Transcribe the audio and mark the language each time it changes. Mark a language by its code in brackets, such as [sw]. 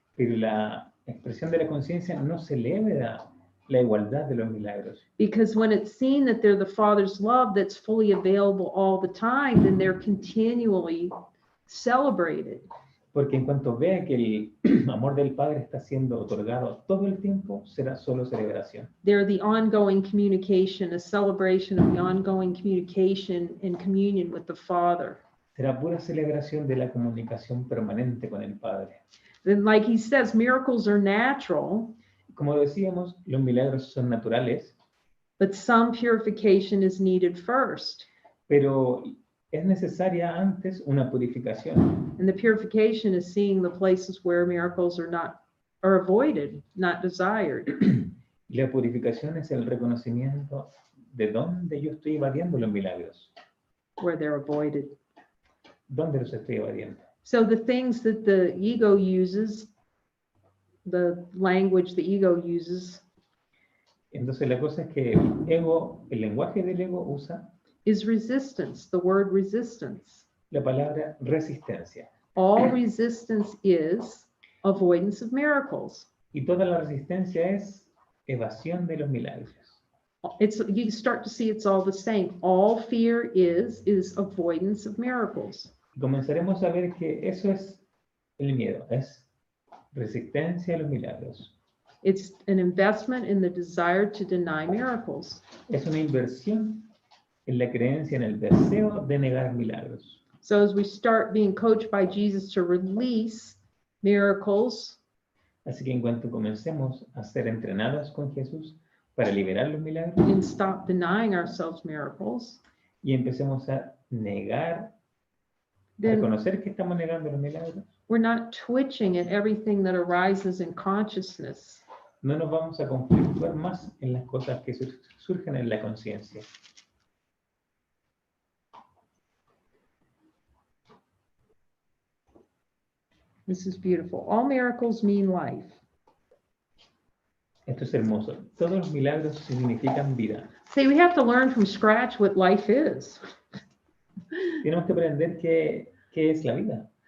[es] Pero la expresión de la conciencia no celebra la igualdad de los milagros. [en] Because when it's seen that they're the Father's love that's fully available all the time, then they're continually celebrated. [es] Porque en cuanto vea que el amor del Padre está siendo otorgado todo el tiempo, será solo celebración. [en] They're the ongoing communication, a celebration of the ongoing communication and communion with the Father. [es] Será pura celebración de la comunicación permanente con el Padre. [en] Then, like he says, miracles are natural, [es] Como decíamos, los milagros son naturales, [en] but some purification is needed first. [es] pero es necesaria antes una purificación. [en] And the purification is seeing the places where miracles are avoided, not desired. [es] La purificación es el reconocimiento de dónde yo estoy evadiendo los milagros, [en] Where they're avoided. [es] dónde los estoy evadiendo. [en] So the things that the ego uses, the language the ego uses, [es] Entonces la cosa es que el lenguaje del ego usa [en] is resistance, the word resistance. [es] la palabra resistencia. [en] All resistance is avoidance of miracles. [es] Y toda la resistencia es evasión de los milagros. [en] You start to see it's all the same. All fear is avoidance of miracles. [es] Y comenzaremos a ver que eso es el miedo, es resistencia a los milagros. [en] It's an investment in the desire to deny miracles. [es] Es una inversión en la creencia, en el deseo de negar milagros. [en] So as we start being coached by Jesus to release miracles, [es] Así que en cuanto comencemos a ser entrenados con Jesús para liberar los milagros [en] and stop denying ourselves miracles, [es] y empecemos a negar, a [en] then [es] reconocer que estamos negando los milagros, [en] we're not twitching at everything that arises in consciousness. [es] no nos vamos a conflictuar más en las cosas que surgen en la conciencia. [en] This is beautiful. All miracles mean life. [es] Esto es hermoso. Todos los milagros significan vida. [en] See, we have to learn from scratch what life is. [es] Tenemos que aprender qué es la vida.